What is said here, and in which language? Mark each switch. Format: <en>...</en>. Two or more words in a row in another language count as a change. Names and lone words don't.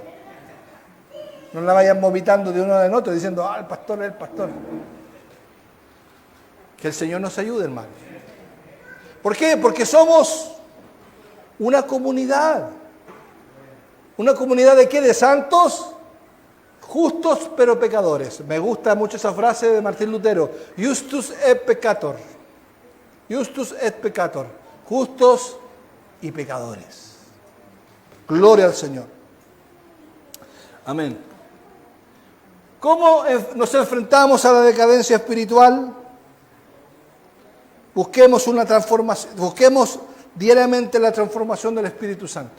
<es>No la vayan vomitando de uno en otro diciendo, el pastor es el pastor. Que el Señor nos ayude, hermano. ¿Por qué? Porque somos una comunidad. ¿Una comunidad de qué? De santos, justos pero pecadores. Me gusta mucho esa frase de Martín Lutero.</es> <la>Justus et peccator. Justus et peccator.</la> <es>Justos y pecadores. Gloria al Señor. Amén. ¿Cómo nos enfrentamos a la decadencia espiritual? Busquemos una transformación, busquemos diariamente la transformación del Espíritu Santo.</es>